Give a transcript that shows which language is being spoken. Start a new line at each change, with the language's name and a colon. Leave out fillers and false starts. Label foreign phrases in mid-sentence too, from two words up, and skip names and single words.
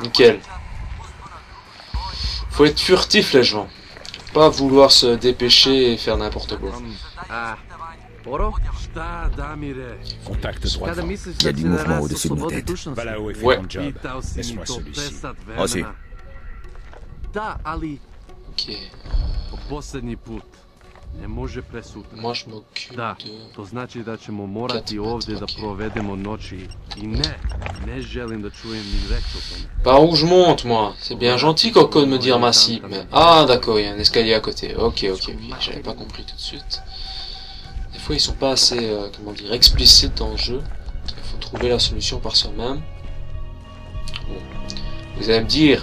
French: Faut être furtif les gens. pas vouloir se dépêcher et faire n'importe quoi. Contact droit devant. Il y a du mouvement au-dessus de nos têtes. Va là-haut et fais Ouais. ton job. Laisse-moi celui-ci. Reçu. Ok.
Serbian: Posljednji put. Ne može presutra.
French: Moi je m'occupe
Serbian: Da,
French: de...
Serbian: to znači da ćemo morati ovdje da ok. provedemo noći. I ne želim da čujem ni reč o tome.
French: Par où je monte, moi? C'est bien gentil Coco de me dire ma cible, mais... Ah, d'accord, il y a un escalier à côté. Ok, j'avais pas compris tout de suite. Des fois, ils sont pas assez, comment dire, explicites dans le jeu. Il faut trouver la solution par soi-même. Bon. Vous allez me dire...